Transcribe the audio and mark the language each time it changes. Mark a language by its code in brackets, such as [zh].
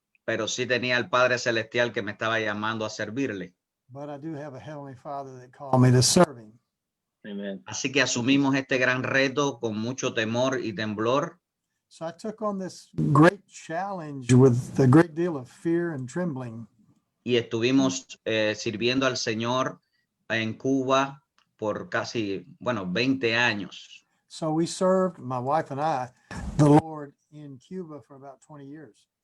[es] Pero sí tenía el Padre Celestial que me estaba llamando a servirle. [en] But I do have a Heavenly Father that called me to serve him. Amen. [es] Así que asumimos este gran reto con mucho temor y temblor. [en] So I took on this great challenge with a great deal of fear and trembling. [es] Y estuvimos sirviendo al Señor en Cuba por casi, 20 años. [en] So we served, my wife and I, the Lord in Cuba for about 20 years.